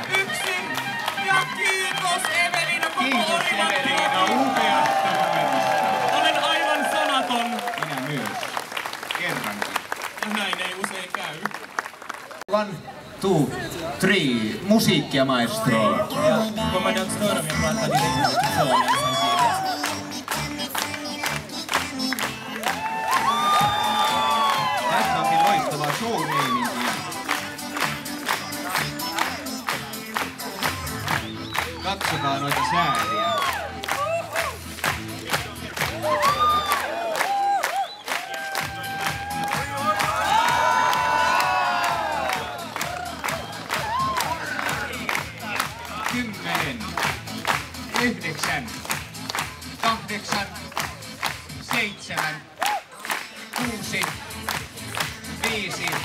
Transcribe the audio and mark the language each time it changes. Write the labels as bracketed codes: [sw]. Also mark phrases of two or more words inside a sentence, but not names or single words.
[fi] Yksin ja kiitos Evelina koko Kiitos Evelina, upeasta numerosta. Olen aivan sanaton. Minä myös. Kerrankin. Ja näin ei usein käy. 1, 2, 3, musiikkia maestro. [sv] Får man inte störa mig och prata direkt med mikrofonen samtidigt? [fi] Tässä onkin loistavaa show-meininkiä. Katsokaa noita sääriä. Kymmenen, 9, 8, 7, 6, 5,